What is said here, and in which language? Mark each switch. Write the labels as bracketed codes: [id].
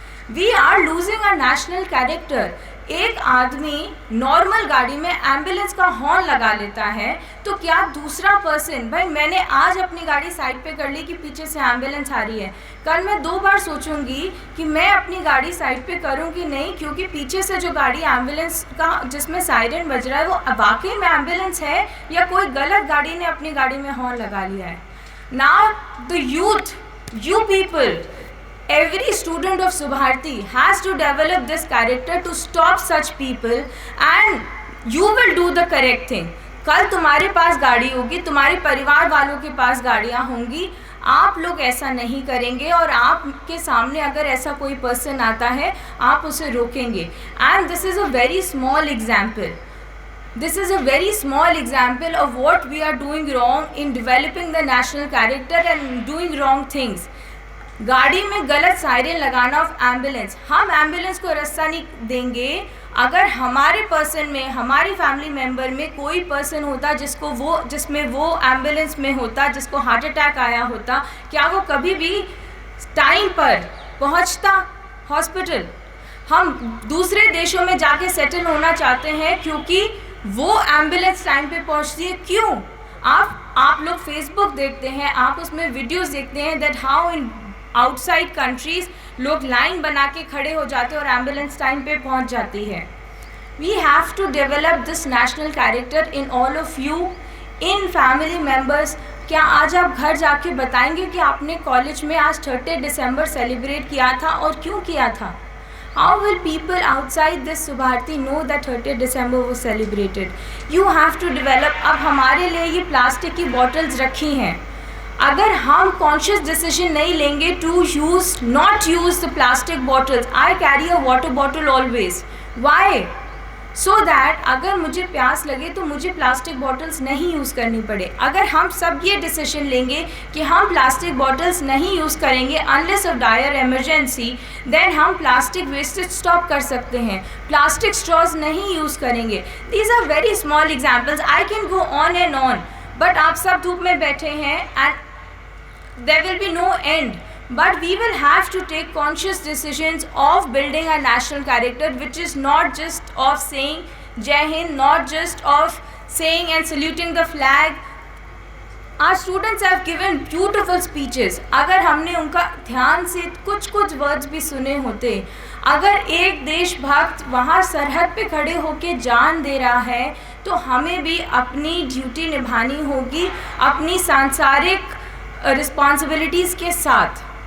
[en] We are losing our national character. [hi] एक आदमी normal गाड़ी में एम्बुलेंस का हॉर्न लगा लेता है, तो क्या दूसरा पर्सन, भाई मैंने आज अपनी गाड़ी साइड पे कर ली कि पीछे से एम्बुलेंस आ रही है, कल मैं 2 बार सोचूंगी कि मैं अपनी गाड़ी साइड पे करूं कि नहीं, क्योंकि पीछे से जो गाड़ी एम्बुलेंस का जिसमें सायरन बज रहा है वो वाकई में एम्बुलेंस है या कोई गलत गाड़ी ने अपनी गाड़ी में हॉर्न लगा लिया है. [en] Now the youth, you people, every student of Subharti has to develop this character to stop such people, and you will do the correct thing. [hi] कल तुम्हारे पास गाड़ी होगी, तुम्हारे परिवार वालों के पास गाड़ियाँ होंगी, आप लोग ऐसा नहीं करेंगे, और आपके सामने अगर ऐसा कोई पर्सन आता है आप उसे रोकेंगे. [en] And this is a very small example. This is a very small example of what we are doing wrong in developing the national character and doing wrong things. [hi] गाड़ी में गलत सायरन लगाना ऑफ एम्बुलेंस. हम ambulance को रास्ता नहीं देंगे अगर हमारे पर्सन में, हमारी फैमिली मेम्बर में कोई पर्सन होता जिसमें वो एम्बुलेंस में होता, जिसको हार्ट अटैक आया होता, क्या वो कभी भी टाइम पर पहुंचता हॉस्पिटल? हम दूसरे देशों में जाके सेटल होना चाहते हैं क्योंकि वो एम्बुलेंस टाइम पे पहुंचती है. क्यों? आप लोग फेसबुक देखते हैं, आप उसमें वीडियोस देखते हैं [en] that how in outside countries [hi] लोग लाइन बना के खड़े हो जाते हैं और एम्बुलेंस टाइम पे पहुंच जाती है. [en] We have to develop this national character in all of you, in family members. [hi] क्या आज आप घर जाके बताएंगे कि आपने कॉलेज में आज 30 दिसंबर सेलिब्रेट किया था और क्यों किया था? [en] How will people outside this Subharti know that 30 December was celebrated? You have to develop. [hi] अब हमारे लिए ये प्लास्टिक की बॉटल्स रखी हैं. अगर हम कॉन्शियस डिसीजन नहीं लेंगे [en] To not use the plastic bottles. I carry a water bottle always. Why? So that [hi] अगर मुझे प्यास लगे तो मुझे प्लास्टिक बॉटल्स नहीं यूज़ करनी पड़े. अगर हम सब ये डिसीजन लेंगे कि हम प्लास्टिक बॉटल्स नहीं यूज़ करेंगे [en] unless of dire emergency, [hi] then हम प्लास्टिक वेस्टेज स्टॉप कर सकते हैं. प्लास्टिक स्ट्रॉज नहीं यूज़ करेंगे. [en] These are very small examples. I can go on and on. But [hi] आप सब धूप में बैठे हैं [en] And there will be no end, but we will have to take conscious decisions of building a national character, which is not just of saying Jai Hind, not just of saying and saluting the flag. Our students have given beautiful speeches. [hi] अगर हमने उनका ध्यान से कुछ words भी सुने होते, अगर एक देशभक्त वहाँ सरहद पे खड़े होके जान दे रहा है, तो हमें भी अपनी ड्यूटी निभानी होगी अपनी सांसारिक रिस्पॉन्सिबिलिटीज़ के साथ.